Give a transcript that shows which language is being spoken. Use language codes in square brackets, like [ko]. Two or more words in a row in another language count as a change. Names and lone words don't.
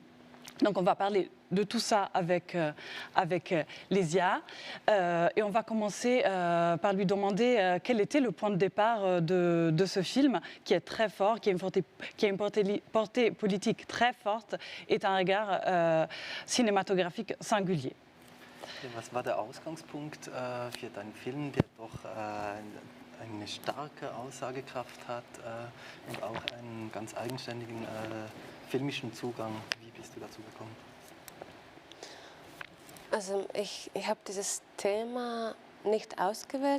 [fr] Donc on va parler de tout ça avec Lesia et on va commencer par lui demander quel était le point de départ de ce film qui est très fort, qui a une portée politique très forte et un regard cinématographique singulier. [de] Was war der Ausgangspunkt für deinen Film, der doch eine starke Aussagekraft hat und auch einen ganz eigenständigen filmischen Zugang? Wie bist du dazu gekommen? Also ich habe dieses Thema nicht ausgewählt.